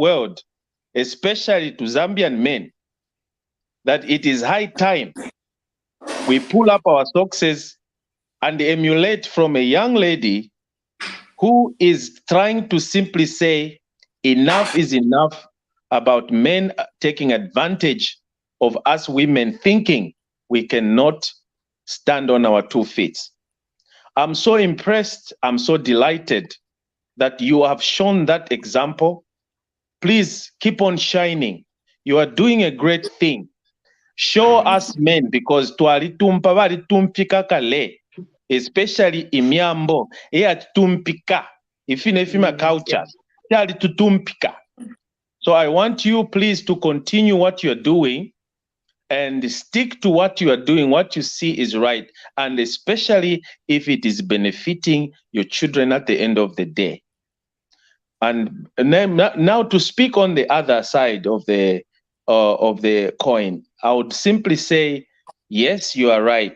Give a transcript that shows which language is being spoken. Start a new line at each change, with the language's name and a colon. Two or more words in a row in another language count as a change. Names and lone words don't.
English: world, especially to Zambian men, that it is high time we pull up our socks and emulate from a young lady who is trying to simply say enough is enough about men taking advantage of us women, thinking we cannot stand on our 2 feet. I'm so impressed, I'm so delighted that you have shown that example. Please keep on shining. You are doing a great thing. Show us men, because
Bemba: twalitumpa balitumpika kale,
English: especially
Bemba: imyambo eyatumpika ifima culture yalitutumpika.
English: So I want you please to continue what you're doing and stick to what you are doing, what you see is right, and especially if it is benefiting your children at the end of the day. And then, now to speak on the other side of the coin, I would simply say, yes, you are right.